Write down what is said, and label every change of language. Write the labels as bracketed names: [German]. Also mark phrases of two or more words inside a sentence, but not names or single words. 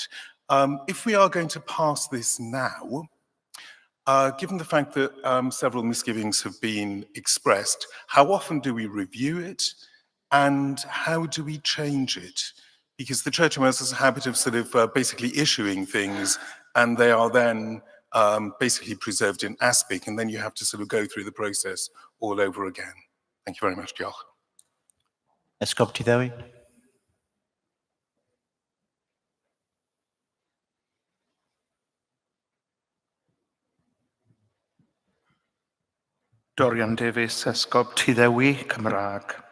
[English] If we are going to pass this now, given the fact that several misgivings have been expressed, how often do we review it and how do we change it? Because the Church of Wales has a habit of sort of basically issuing things and they are then basically preserved in aspic, and then you have to sort of go through the process all over again. Thank you very much, [Welsh] Diolch. Esgob Tiddewi. Dorian Davies, Esgob Tiddewi, Cymraeg.